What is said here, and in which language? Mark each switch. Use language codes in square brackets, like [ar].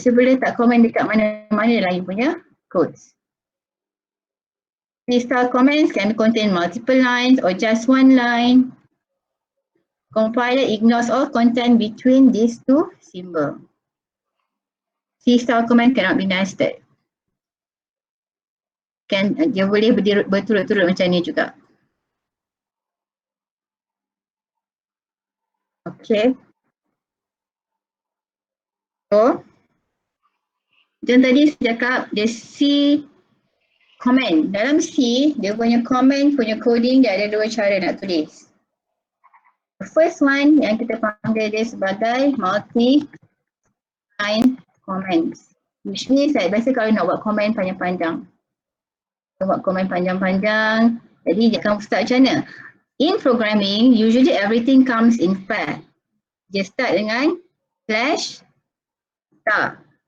[ms] So boleh letak comment dekat mana-mana lah you punya codes. [en] C-style comments can contain multiple lines or just one line. Compiler ignores all content between these two symbols. C-style comment cannot be nested. [ms] Dia boleh berturut-turut macam ni juga. Okay. So, macam tadi saya cakap, dia C comment. Dalam C, dia punya comment, punya coding, dia ada dua cara nak tulis. [en] The first one [ms] yang kita panggil dia sebagai multi-line comments. [en] Which means [ms] biasa kalau nak buat comment panjang-panjang. Buat comment panjang-panjang, jadi dia akan start macam mana? [en] In programming, usually everything comes in pair. [ms] Dia start dengan slash star.